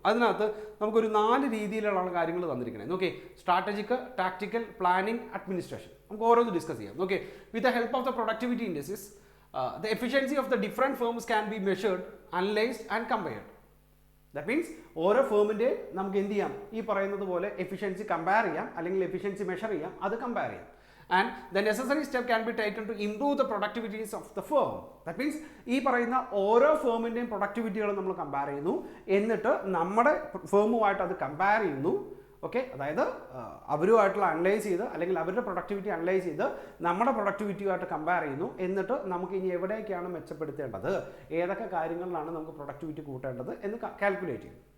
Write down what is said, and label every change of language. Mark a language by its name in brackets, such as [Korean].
[Malayalam] അതിനകത്ത് നമുക്കൊരു 4 രീതിയിലുള്ള കാര്യങ്ങൾ തന്നിരിക്കുന്നത്. Okay, strategic, tactical, planning, administration. നമുക്ക് ഓരോന്ന് ഡിസ്കസ് ചെയ്യാം. [English] Okay, with the help of the productivity indexes the efficiency of the different firms can be measured, analysed and compared. That means [Malayalam] ഓരോ ഫേമിൻ്റെ നമുക്ക് എന്ത് ചെയ്യാം, ഈ പറയുന്നത് പോലെ എഫിഷ്യൻസി കമ്പയർ ചെയ്യാം, അല്ലെങ്കിൽ എഫിഷ്യൻസി മെഷർ ചെയ്യാം, അത് കമ്പയർ ചെയ്യാം. [English] And the necessary step can be taken to improve the productivities of the firm. That means [Malayalam] ഈ പറയുന്ന ഓരോ ഫേമിൻ്റെയും പ്രൊഡക്ടിവിറ്റികൾ നമ്മൾ കമ്പയർ ചെയ്യുന്നു, എന്നിട്ട് നമ്മുടെ ഫേമുമായിട്ട് അത് കമ്പയർ ചെയ്യുന്നു. ഓക്കെ, അതായത് അവരുമായിട്ടുള്ള അനലൈസ് ചെയ്ത്, അല്ലെങ്കിൽ അവരുടെ പ്രൊഡക്ടിവിറ്റി അനലൈസ് ചെയ്ത് നമ്മുടെ പ്രൊഡക്ടിവിറ്റിയുമായിട്ട് കമ്പയർ ചെയ്യുന്നു. എന്നിട്ട് നമുക്ക് ഇനി എവിടേക്കാണ് മെച്ചപ്പെടുത്തേണ്ടത്, ഏതൊക്കെ കാര്യങ്ങളിലാണ് നമുക്ക് പ്രൊഡക്ടിവിറ്റി കൂട്ടേണ്ടത് എന്ന് കാൽക്കുലേറ്റ് ചെയ്യും.